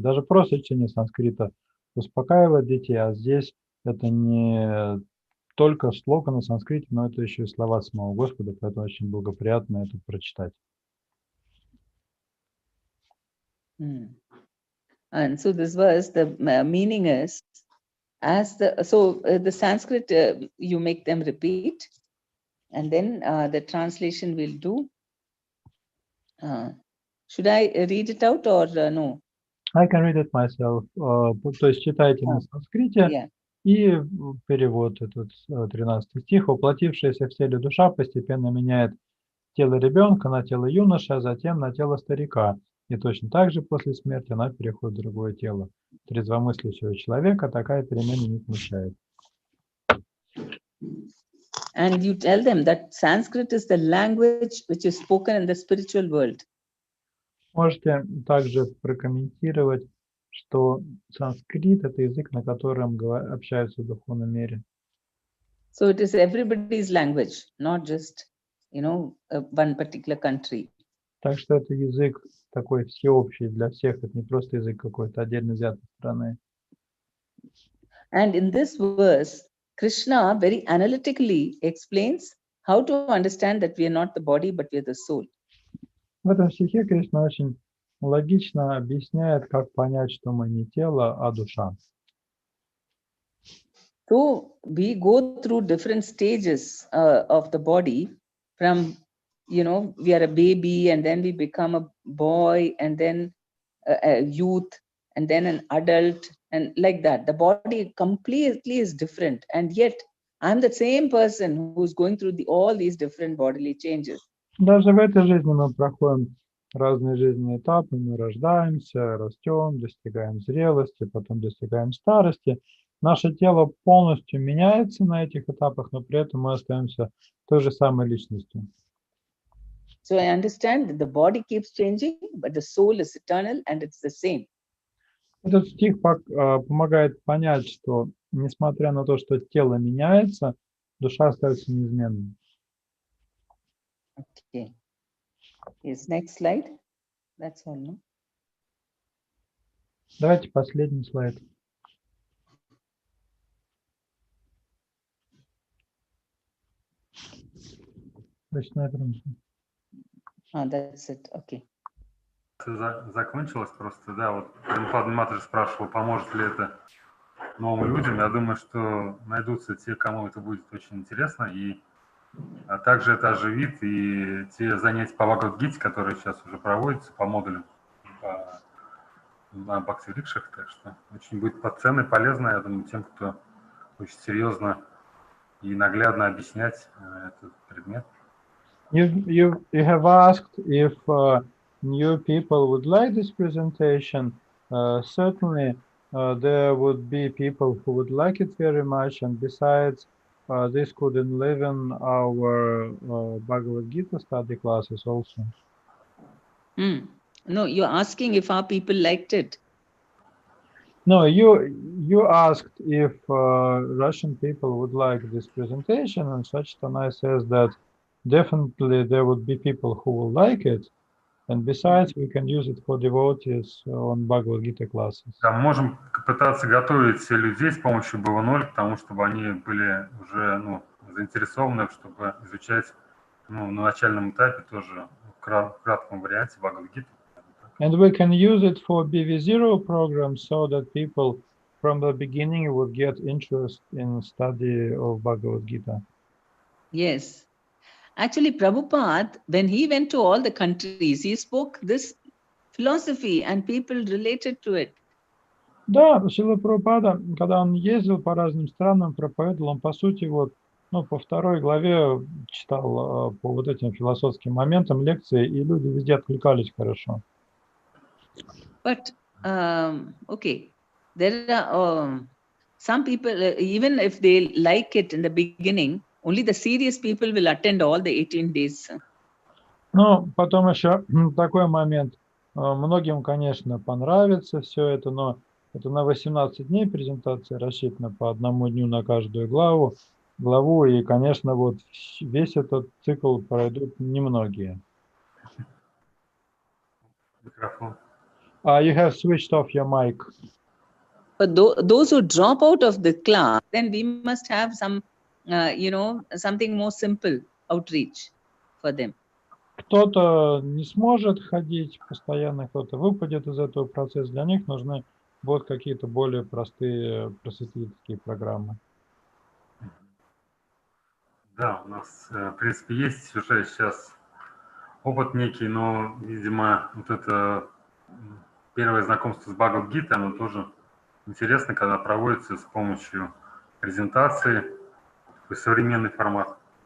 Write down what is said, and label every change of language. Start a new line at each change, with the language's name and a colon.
Russian: Даже просто чтение санскрита успокаивает детей, а здесь это не только шлока на санскрите, но это еще и слова самого Господа, поэтому очень благоприятно это прочитать.
English: And so this verse, the meaning is, as the Sanskrit, you make them repeat, and then the translation will do. Should I read it out or no? I can read it myself.
Russian: То есть читайте на санскрите, и перевод этот 13 стих. Воплотившаяся в теле душа постепенно меняет тело ребенка на тело юноши, а затем на тело старика. И точно так же после смерти она переходит в другое тело. Трезвомыслящего человека такая перемена не смущает.
English: And you tell them that Sanskrit is the language which is spoken in the spiritual world.
Russian: Можете также прокомментировать, что санскрит – это язык, на котором общаются в духовном мире.
English: So it is everybody's language, not just, you know, one particular country.
Russian: Так что это язык такой всеобщий для всех, это не просто язык какой-то отдельно взятой страны.
English: And in this verse, Krishna very analytically explains how to understand that we are not the body, but we are the soul.
Russian: В этом стихе Кришна очень логично объясняет, как понять, что мы не тело, а душа.
English: So we go through different stages of the body from, we are a baby and then we become a boy and then a youth and then an adult and like that. The body completely is different. And yet I'm the same person who's going through all these different bodily changes.
Russian: Даже в этой жизни мы проходим разные жизненные этапы. Мы рождаемся, растем, достигаем зрелости, потом достигаем старости. Наше тело полностью меняется на этих этапах, но при этом мы остаемся той же самой личностью.
English: So I understand that the body keeps changing, but the soul is eternal and it's the same.
Russian: Этот стих помогает понять, что несмотря на то, что тело меняется, душа остается неизменной.
English: Okay. Yes, next slide. That's all, no?
Russian: Давайте последний слайд.
English: That's it. Okay.
Russian: Закончилось просто, да, вот Према Падмини спрашивал, поможет ли это новым людям. Я думаю, что найдутся те, кому это будет очень интересно, а также это оживит и те занятия по Бхагавад-гите, которые сейчас уже проводятся по модулям на бхакти-рикшах, так что очень будет ценно и полезно, я думаю, тем, кто очень серьезно и наглядно объяснять этот предмет.
English: You have asked if new people would like this presentation. Certainly, there would be people who would like it very much, and besides, this could enliven our Bhagavad Gita study classes also. No, you're asking if our people liked it. No, you asked if Russian people would like this presentation, and Sachtanai says that definitely there would be people who will like it, and besides, we can use it for devotees on Bhagavad Gita classes.
Russian: Да, мы можем пытаться готовить людей с помощью BV.0, потому чтобы они были уже заинтересованы, чтобы изучать на начальном этапе тоже в кратком варианте Bhagavad Gita.
English: And we can use it for BV0 program so that people from the beginning would get interest in study of Bhagavad Gita. Yes. Actually, Prabhupada, when he went to all the countries, he spoke this philosophy and people related to it.
Russian: Да, Шрила Прабхупада, когда он ездил по разным странам, проповедовал, он по сути по второй главе читал по вот этим философским моментам лекции, и люди везде откликались хорошо.
English: But, okay, there are some people, even if they like it in the beginning, only the serious people will attend all the 18 days.
Russian: Ну, потом еще такой момент. Многим, конечно, понравится все это, но это на 18 дней презентация рассчитана по одному дню на каждую главу, и, конечно, вот весь этот цикл пройдут немногие. Микрофон.
English: You have switched off your mic. But those who drop out of the class, then we must have some, something more simple outreach for them.
Russian: Кто-то не сможет ходить постоянно, кто-то выпадет из этого процесса. Для них нужны будут какие-то более простые просветительские программы. Да, у нас, в принципе, есть уже сейчас опыт некий, но, видимо, вот это первое знакомство с Бхагавад-гитой, оно тоже интересно, когда проводится с помощью презентации, такой современный формат.